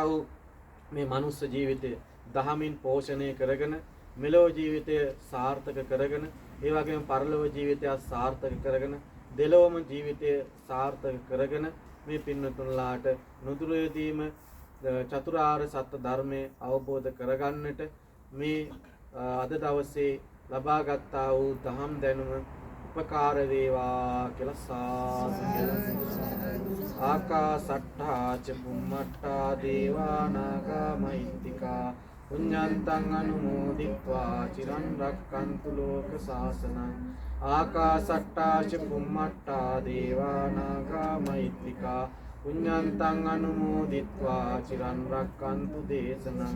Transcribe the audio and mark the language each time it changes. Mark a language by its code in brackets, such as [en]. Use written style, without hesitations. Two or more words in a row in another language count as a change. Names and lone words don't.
[si] වූ මේ මනුස්ස ජීවිතය දහමින් පෝෂණය කරගෙන මෙලොව ජීවිතය සාර්ථක කරගෙන ඒ වගේම පරලොව ජීවිතය සාර්ථක කරගෙන දෙලොවම ජීවිතය සාර්ථක කරගෙන මේ පින්නතුන්ලාට නුදුරේදීම චතුරාර්ය සත්‍ය ධර්මය අවබෝධ කරගන්නට මේ අද දවසේ ලබා ගත්තා වූ දහම් දැනුම උපකාර වේවා කියලා සාදු කියලා. [pi] ආකාසට්ඨා ච බුම්මට්ඨා දේවා නාග මහිත්‍තිකා පුඤ්ඤන්තං අනුමෝදිත්වා චිරන් රක්칸තු ලෝක සාසනං. ආකාසට්ඨා ච බුම්මට්ඨා දේවා නාග මහිත්‍තිකා පුඤ්ඤන්තං අනුමෝදිත්වා චිරන් රක්칸තු දේශනං.